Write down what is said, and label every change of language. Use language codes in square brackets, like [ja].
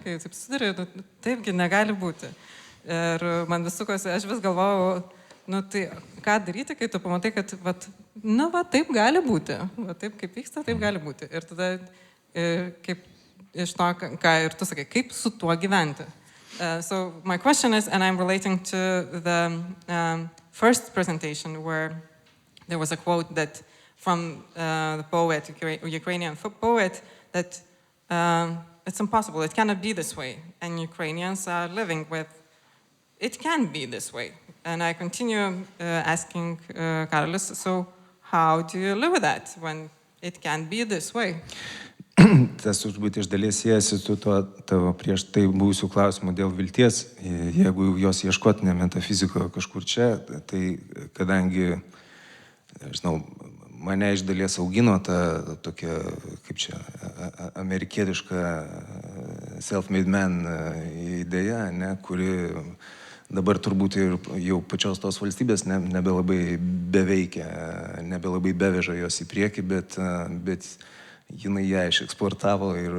[lt] Kai taip susidari, taipgi negali būti. Ir man vis sukosi, aš vis galvojau, tai ką daryti, kai tu pamatai, kad taip gali būti, taip kaip vyksta, taip gali būti. Ir tada, kaip iš to, ką ir tu sakai, kaip su tuo gyventi. [en] So my question is, and I'm relating to the first presentation where there was a quote that from the poet, Ukrainian poet, that it's impossible, it cannot be this way. And Ukrainians are living with, it can be this way. And I continue asking Karolis, so how do you live with that when it can be this way? [lt] Tas turbūt iš dalies siejasi su tuo tavo prieš tai buvusių klausimų dėl vilties. Jeigu jos ieškoti ne metafizikoje kažkur čia, tai kadangi, žinau, mane iš dalies augino ta tokia, kaip čia, amerikietiška self-made man idėja, ne, kuri dabar turbūt ir jau pačios tos valstybės nebelabai beveikia, nebelabai beveža jos į priekį, bet jinai ją išeksportavo